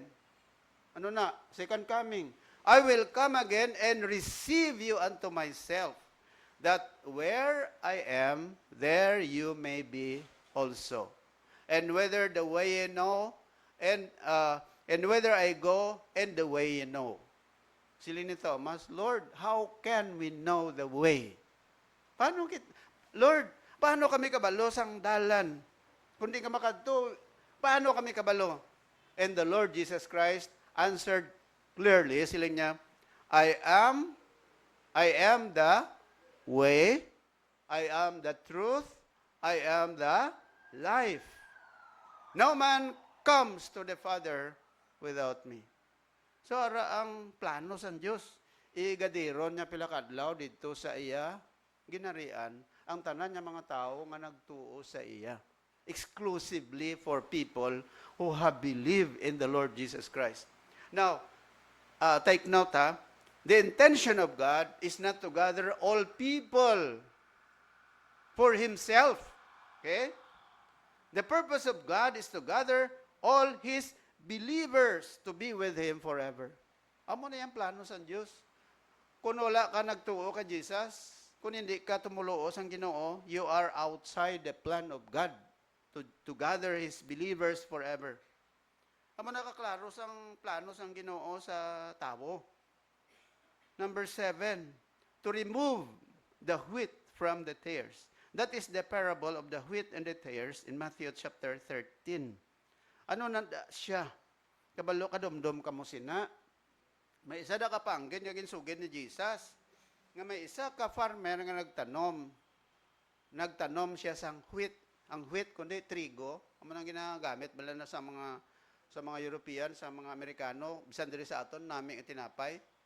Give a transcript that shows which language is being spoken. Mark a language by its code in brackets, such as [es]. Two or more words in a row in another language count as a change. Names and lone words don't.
[hil] Ano na? [en] Second coming. I will come again and receive you unto myself, that where I am, there you may be also. And whether the way you know, and whether I go, and the way you know. [hil] Sila ni [en] Thomas, Lord, how can we know the way? Lord, [hil] paano kami kabalo sang dalan? Kundi ka makadto, paano kami kabalo? [en] And the Lord Jesus Christ answered clearly, [hil] sila niya, [en] I am the way, I am the truth, I am the life. No man comes to the Father without me. So, [hil] ara ang plano sa Diyos. Igadiron niya pilakadlaw dito sa iya, ginarian, ang tanan niya mga tao nga nagtuo sa iya. [en] Exclusively for people who have believed in the Lord Jesus Christ. Now, take note ha, the intention of God is not to gather all people for Himself. Okay? The purpose of God is to gather all His believers to be with Him forever. [hil] Amo na yung plano sa Diyos. Kung wala ka nagtuo ka Jesus, kung hindi ka tumulo sa Ginoo, [en] you are outside the plan of God to gather His believers forever. [hil] Amo na kaklaro sang plano sang Ginoo sa tao. [en] Number 7, to remove the wheat from the tares. That is the parable of the wheat and the tares in Matthew chapter 13. [hil] Ano na siya? Kabalo kadumdum kamo sina. May isa da kapanggin yung ginsugin ni Jesus. Nga may isa ka farmer nga nagtanom. Nagtanom siya sang wheat. Ang wheat kundi trigo. Amo nang ginagamit bala na sa mga European, sa mga Amerikano, bisan diri sa aton naming itinapay.